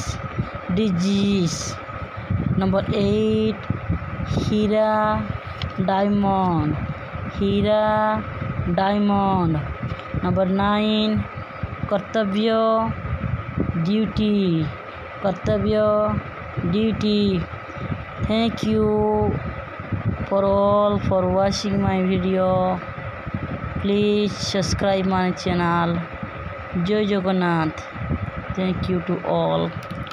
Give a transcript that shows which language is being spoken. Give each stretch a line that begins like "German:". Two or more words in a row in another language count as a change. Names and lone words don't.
Odia: ଡିଜିଜ୍। ନମ୍ବର 8 ହୀରା ଡାଇମଣ୍ଡ। ହୀରା ଡାଇମଣ୍ଡ। ନମ୍ବର 9 କର୍ତ୍ତବ୍ୟ ଡ୍ୟୁଟି। କର୍ତ୍ତବ୍ୟ ଡ୍ୟୁଟି।
English: Thank you for all for watching my video. Please subscribe my channel. Jai Jagannath. Thank you to all.